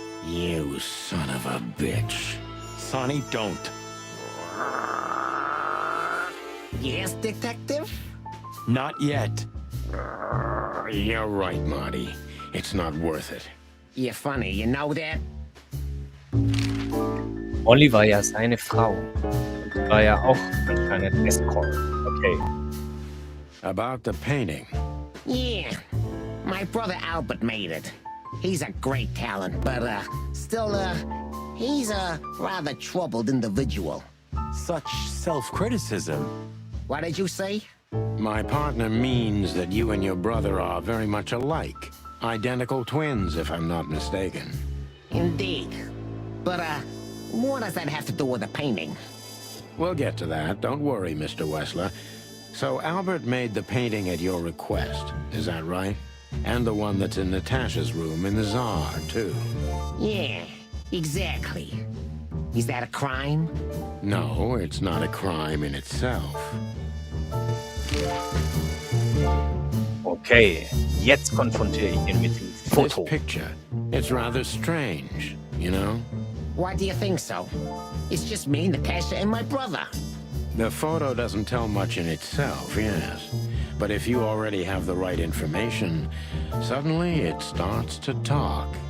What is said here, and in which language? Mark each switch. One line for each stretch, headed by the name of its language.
English: You son of a bitch. Sonny, don't. Yes, detective? Not yet. You're right, Marty. It's not worth it. You're funny, you know that?
German: Molly war ja seine Frau. Und sie war ja auch anscheinend Escort.
English: Okay. About the painting. Yeah. My brother Albert made it. He's a great talent, but, still, he's a rather troubled individual. Such self-criticism. What did you say? My partner means that you and your brother are very much alike. Identical twins, if I'm not mistaken. Indeed. But, what does that have to do with the painting? We'll get to that. Don't worry, Mr. Wessler. So Albert made the painting at your request, is that right? And the one that's in Natasha's room in the Tsar, too. Yeah, exactly. Is that a crime? No, it's not a crime in itself.
German: Okay, jetzt konfrontiere ich ihn mit dem
English: This
German: Foto.
English: picture, it's rather strange, you know? Why do you think so? It's just me, Natasha, and my brother. The photo doesn't tell much in itself, yes. But if you already have the right information, suddenly it starts to talk.